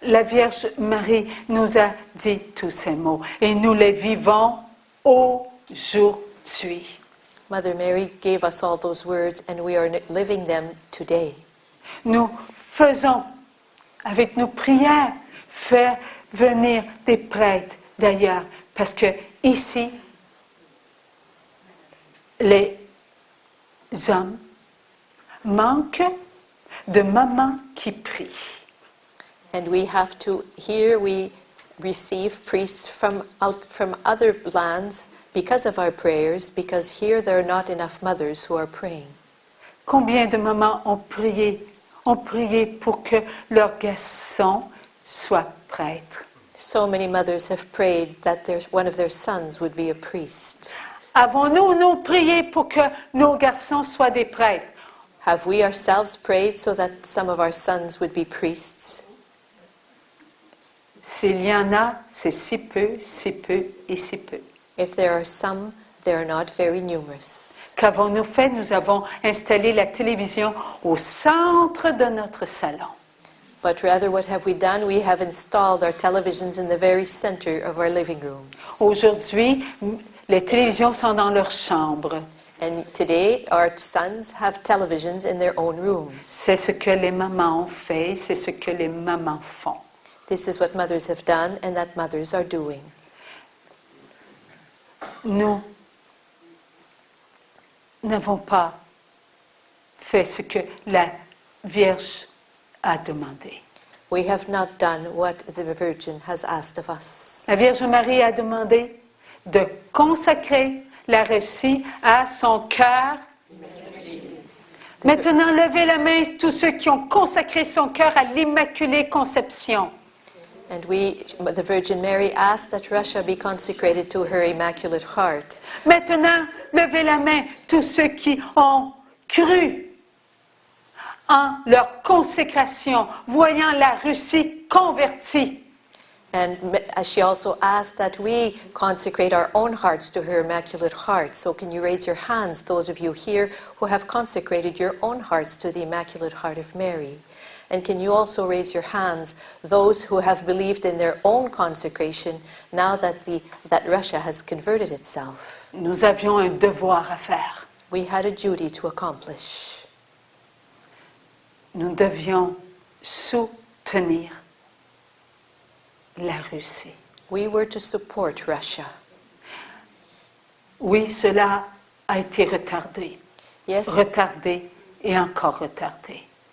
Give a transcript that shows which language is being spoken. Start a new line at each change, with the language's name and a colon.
French: La Vierge Marie nous a dit tous ces mots et nous les vivons aujourd'hui.
English: Mother Mary gave us all those words and we are living them today.
French: Nous faisons, avec nos prières, faire venir des prêtres d'ailleurs, parce que ici, les hommes manquent de mamans qui prient.
English: And we have to, here we receive priests from other lands because of our prayers, because here there are not enough mothers who are praying.
French: Combien de mamans ont prié pour que leur garçon soit prêtre?
English: So many mothers have prayed that one of their sons would be a priest.
French: Avons-nous, nous, prié pour que nos garçons soient des prêtres?
English: Have we ourselves prayed so that some of our sons would be priests?
French: S'il y en a, c'est si peu et si peu.
English: If there are some, they are not very numerous.
French: Qu'avons-nous fait? Nous avons installé la télévision au centre de notre salon.
English: But rather, what have we done? We have installed our televisions in the very center of our living rooms.
French: Aujourd'hui, les télévisions sont dans leur chambre.
English: And today, our sons have televisions in their own rooms.
French: C'est ce que les mamans ont fait, c'est ce que les mamans font.
English: This is what mothers have done and that mothers are doing.
French: Nous n'avons pas fait ce que la Vierge a demandé.
English: We have not done what the Virgin has asked of us.
French: La Vierge Marie a demandé de consacrer la Russie à son cœur. Maintenant, levez la main tous ceux qui ont consacré son cœur à l'Immaculée Conception.
English: And the Virgin Mary asked that Russia be consecrated to her Immaculate Heart.
French: Maintenant, levez la main tous ceux qui ont cru en leur consécration, voyant la Russie convertie.
English: And she also asked that we consecrate our own hearts to her Immaculate Heart. So can you raise your hands, those of you here who have consecrated your own hearts to the Immaculate Heart of Mary? And can you also raise your hands, those who have believed in their own consecration, now that Russia has converted itself?
French: Nous avions un devoir à faire.
English: We had a duty to accomplish.
French: Nous devions soutenir la Russie.
English: We were to support Russia.
French: Oui, cela a été retardé.
English: Yes.
French: Retardé et encore retardé.